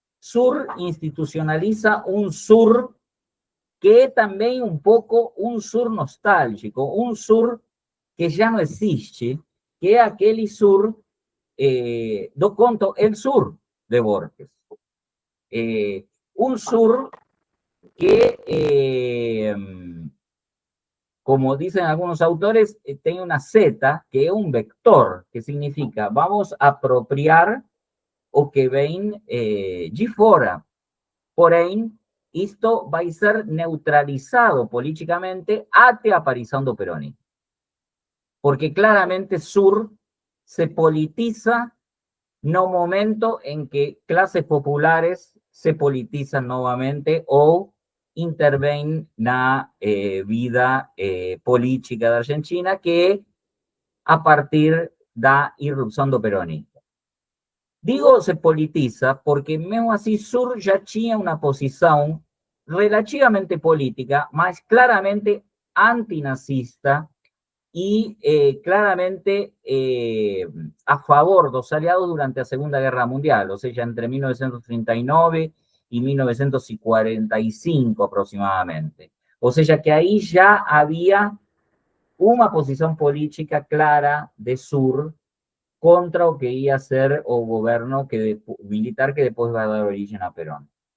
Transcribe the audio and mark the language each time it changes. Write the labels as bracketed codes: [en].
[pt] Sur institucionaliza um Sur que é também um pouco um Sur nostálgico, um Sur que já não existe, que é aquele Sur do conto El Sur, de Borges. [es] Un Sur que, como dicen algunos autores, tiene una Z, que es un vector, que significa vamos a apropiar [pt] o que ven de fora. Porém, [es] esto va a ser [pt] neutralizado políticamente até a aparição do peronismo. [es] Porque claramente Sur se politiza no momento en que clases populares se politizan nuevamente o interven na vida política de Argentina, que [pt] a partir da irrupção do peronismo. Digo se politiza porque mesmo assim Sur já tinha uma posição relativamente política, mas claramente antinazista [es] y claramente a favor de los aliados durante la Segunda Guerra Mundial, o sea, entre 1939 y 1945 aproximadamente. O sea, que ahí ya había una posición política clara de Sur contra lo que iba a ser o gobierno militar que después va a dar origen a Perón.